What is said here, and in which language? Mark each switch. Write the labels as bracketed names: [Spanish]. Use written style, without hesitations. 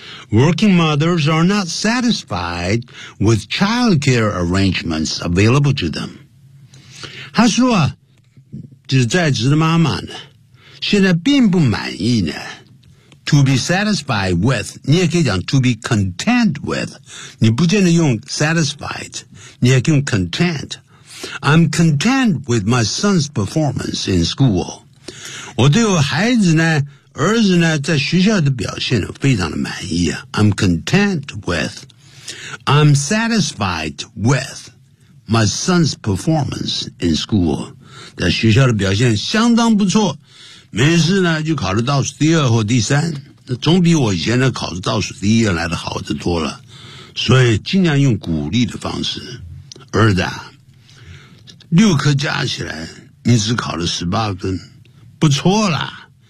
[English] Working mothers are not satisfied with childcare arrangements available to them. [Chinese] 他说啊，就是在职的妈妈呢，现在并不满意呢。 [English] To be satisfied with， [Chinese] 你也可以讲 [English] to be content with， [Chinese] 你不见得用 satisfied， 你也可以用 content。 [English] I'm content with my son's performance in school. [Chinese] 我对我孩子呢儿子呢在学校的表现非常的满意啊。 [English] I'm content with, I'm satisfied with my son's performance in school. [Chinese] 在学校的表现相当不错，没事呢就考了倒数第二或第三，那总比我以前的考的倒数第一来的好得多了。所以尽量用鼓励的方式。儿子啊，六科加起来你只考了18分，不错啦。